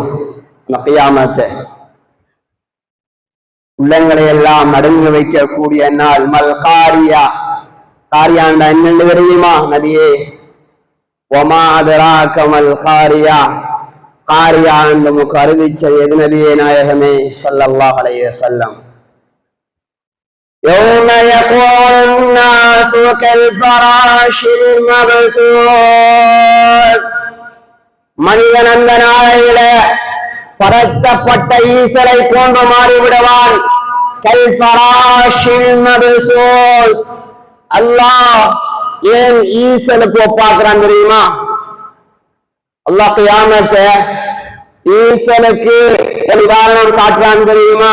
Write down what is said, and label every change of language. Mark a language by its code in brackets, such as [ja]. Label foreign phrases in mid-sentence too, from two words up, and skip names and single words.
[ta] கியாமத்தை உள்ளங்களை எல்லாம் நடுங்க வைக்கக்கூடிய நாள் [ar] ما القارعة. [ta] காரியாண்ட என்னென்னு தெரியுமா நபியே? [ar] وما أدراك ما القارعة. [ta] காரியா என்று நமக்கு அறிவிச்ச எது நபியே நாயகமே [ar] صلى الله عليه وسلم? يوم يكون النَّاسُ كَالْفَرَاشِ الْمَبْثُوثِ. [ta] மனிதன் அந்த நாளையில பரத்தப்பட்ட ஈசலை போன்று மாறிவிடுவான். [ar] كالفراش المبثوث. [ta] அல்லாஹ் ஏன் ஈசலுக்கு ஒப்பாக்குறான் தெரியுமா? அல்லாஹ் கியாமத்தை ஈசலுக்கு உதாரணம் காட்டுறான் தெரியுமா?